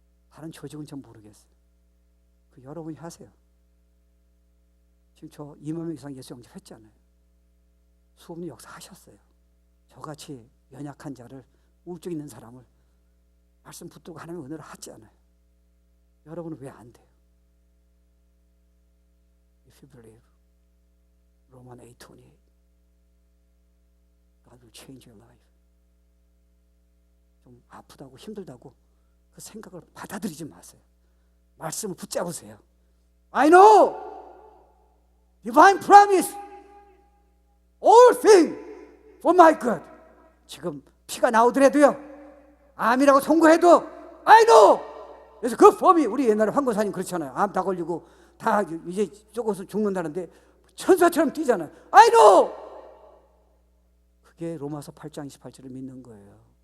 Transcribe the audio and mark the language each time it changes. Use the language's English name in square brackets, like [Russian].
[Korean] 다른 조직은 전 모르겠어요. 그 여러분이 하세요. 지금 저 2만 명 이상 예수 영접했잖아요. 수없는 역사하셨어요. 저같이 연약한 자를, 우울증 있는 사람을 말씀 붙들고 하나님의 은혜를 하잖아요. 여러분은 왜 안 돼요? [English] If you believe, Roman 8:28, God will change your life. [Korean] 좀 아프다고 힘들다고 그 생각을 받아들이지 마세요. 말씀을 붙잡으세요. [English] I know divine promise, all things for my good. [Korean] 지금 피가 나오더라도요, 암이라고 선고해도 [English] I know. [Korean] 그래서 그 범위, 우리 옛날에 황고사님 그렇잖아요. 암 다 걸리고 다 이제 조금씩 죽는다는데 천사처럼 뛰잖아요. [English] I know. [Korean] 그게 로마서 8장 28절을 믿는 거예요.